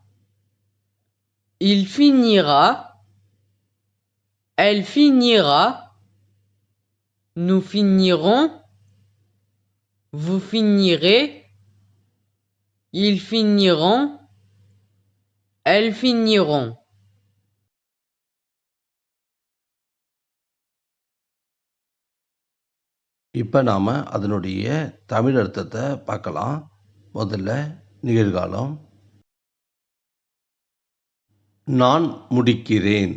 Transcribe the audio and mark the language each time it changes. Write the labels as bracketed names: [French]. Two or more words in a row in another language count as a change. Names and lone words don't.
[French] Il finira. Elle finira. Nous finirons. Vous finirez. Ils finiront. Elles finiront. [Tamil] இப்ப நாம அதனுடைய தமிழ் அர்த்தத்தை பார்க்கலாம். முதல்ல நிகழ்காலம். நான் முடிக்கிறேன்.